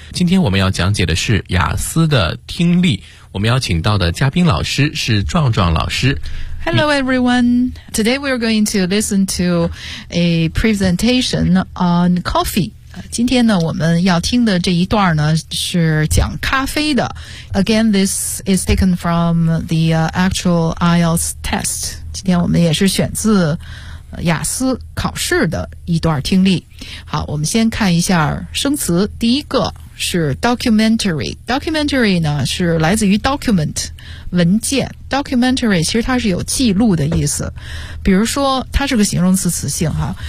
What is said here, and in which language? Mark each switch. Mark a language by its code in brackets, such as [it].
[zh] 今天我们要讲解的是雅思的听力，我们要请到的嘉宾老师是壮壮老师。 [en] Hello everyone, today we are going to listen to a presentation on coffee. [zh] 今天呢我们要听的这一段呢是讲咖啡的。 [en] Again, this is taken from the actual IELTS test. [zh] 今天我们也是选自雅思考试的一段听力。好，我们先看一下生词。第一个是 documentary。 documentary 呢是来自于 document， 文件。 documentary 其实它是有记录的意思，比如说它是个形容词词性哈。